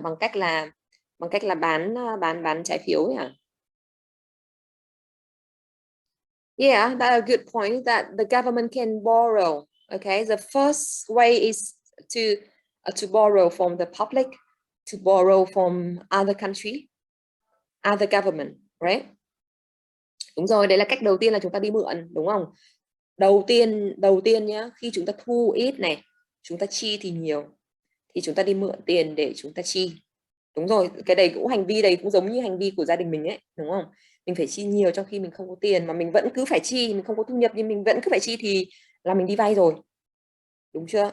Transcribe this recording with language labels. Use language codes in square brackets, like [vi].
[vi] Bằng cách là bán trái phiếu hả? [en] Yeah, that's a good point, that the government can borrow. Okay, the first way is to borrow from the public, to borrow from other country, other government, right? [vi] Đúng rồi, đấy là cách đầu tiên, là chúng ta đi mượn, đúng không? Đầu tiên nhá, khi chúng ta thu ít này, chúng ta chi thì nhiều, thì chúng ta đi mượn tiền để chúng ta chi. Đúng rồi, cái đấy cũng, hành vi đấy cũng giống như hành vi của gia đình mình ấy, đúng không? Mình phải chi nhiều trong khi mình không có tiền, mà mình vẫn cứ phải chi, mình không có thu nhập nhưng mình vẫn cứ phải chi, thì là mình đi vay rồi. Đúng chưa?